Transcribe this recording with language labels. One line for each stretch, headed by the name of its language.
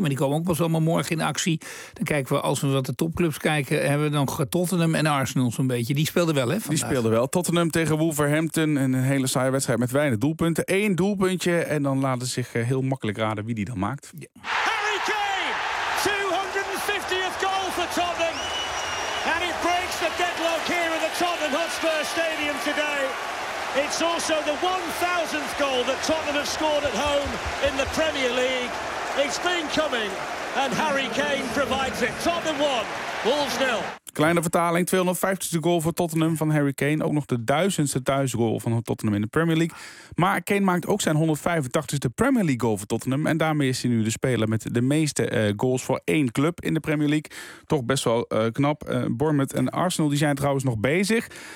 Dutch: Maar die komen ook pas allemaal morgen in actie. Dan kijken we, als we wat de topclubs kijken... hebben we dan Tottenham en Arsenal zo'n beetje. Die speelden wel, hè, vandaag. Die speelden wel. Tottenham tegen Wolverhampton. Een hele saaie wedstrijd met weinig doelpunten. 1 doelpuntje. En dan laten ze zich heel makkelijk raden wie die dan maakt. Ja.
English: Harry Kane! 250th goal for Tottenham. And it breaks the deadlock here in the Tottenham Hotspur Stadium today. It's also the 1000th goal that Tottenham have scored at home in the Premier League. It's been coming and Harry Kane provides it. Tottenham 1, Wolves 0.
Dutch: Kleine vertaling, 250ste goal voor Tottenham van Harry Kane. Ook nog de 1000ste thuisgoal van Tottenham in de Premier League. Maar Kane maakt ook zijn 185ste Premier League goal voor Tottenham. En daarmee is hij nu de speler met de meeste goals voor één club in de Premier League. Toch best wel knap. Bournemouth en Arsenal die zijn trouwens nog bezig.